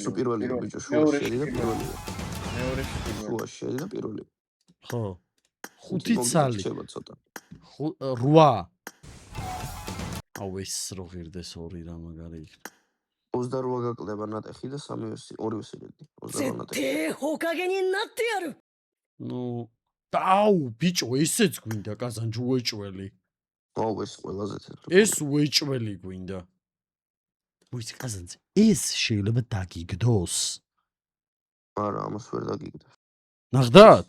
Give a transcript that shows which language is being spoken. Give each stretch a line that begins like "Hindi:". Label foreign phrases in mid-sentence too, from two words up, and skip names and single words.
Georgian: სუ პირველი ბიჭო, შუაში შედი და პირველი. მეორეში პირველი. შუაში შედი და პირველი. ხო. 5 წელი. რჩება ცოტა. 8. აუ ეს რო ღირდეს 2 რა მაგარი იქნება. 28 გაკლდება ნატეხი და 2 სირედი. 28 ნატეხი.
Japanese: 絶対ほかげになってやる
Georgian: ნუ აუ ბიჭო, ესეც გვინდა კაზანჯი უეჭველი. აუ ეს ყველაზე თეთრი. ეს უეჭველი გვინდა. მოიცა კაზანძე, ეს შეიძლება დაგიგდოს. არა, ამას ვერ დაგიგდა. ნახდათ?